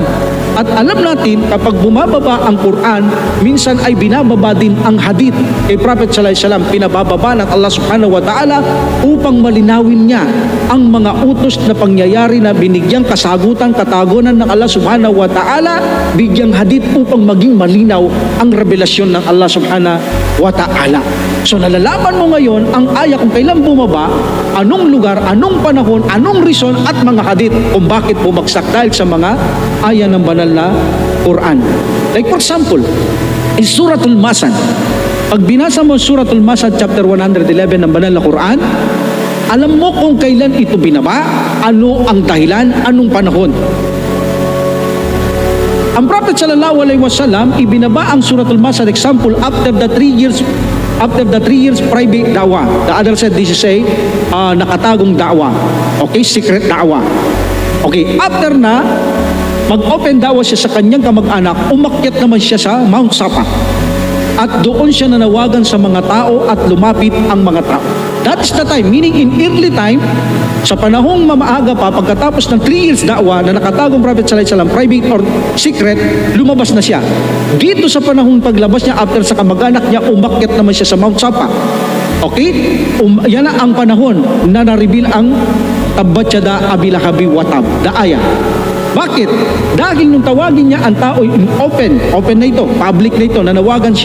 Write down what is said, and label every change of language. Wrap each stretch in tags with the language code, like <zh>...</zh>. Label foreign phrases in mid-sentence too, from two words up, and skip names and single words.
<tl>At alam natin, kapag bumababa ang Quran, minsan ay binababa din ang hadith kay Prophet</tl> <ar>صلى الله عليه وسلم.</ar> <tl>Pinabababa ng</tl> <ar>الله سبحانه وتعالى</ar> <tl>upang malinawin niya ang mga utos na pangyayari na binigyang kasagutan, katagunan ng</tl> <ar>الله سبحانه وتعالى,</ar> <tl>bigyang hadith upang maging malinaw ang revelasyon ng</tl> <ar>الله سبحانه وتعالى.</ar> <tl>So nalalaman mo ngayon ang aya kung kailan bumaba, anong lugar, anong panahon, anong reason at mga hadith kung bakit bumagsak dahil sa mga aya ng banal na Quran.</tl> <en>Like for example, in Suratul Masad,</en> <tl>pag binasa mo Suratul Masad chapter 111 ng banal na Quran, alam mo kung kailan ito binaba, ano ang dahilan, anong panahon. Ang Prophet</tl> <ar>صلى الله عليه وسلم,</ar> <tl>ibinaba ang Suratul Masad,</tl> <en>example, after the 3 years private da'wah. The other said this is a nakatagong da'wah. Okay, secret da'wah.</en> <tl>Okay, after na mag-open da'wah siya sa kanyang kamag-anak, umakyat naman siya sa Mount Safa. At doon siya nanawagan sa mga tao at lumapit ang mga tao.</tl> <en>That's the time, meaning in early time,</en> <tl>sa panahong mamaaga pa, pagkatapos ng 3 years da'wah na nakatagong Prophet</tl> <ar>صلى الله عليه وسلم,</ar> <en>private or secret,</en> <tl>lumabas na siya. Dito sa panahong paglabas niya, after sa kamag-anak niya, umakyat naman siya sa Mount Safa. Okay? Yan na ang panahon na na-reveal ang</tl> <ar>تبت يدا أبي لهب وتب,</ar> <tl>daaya. Bakit? Dahil nung tawagin niya ang tao</tl> <en>in open</en> <tl>na ito, public na ito, nanawagan siya.</tl>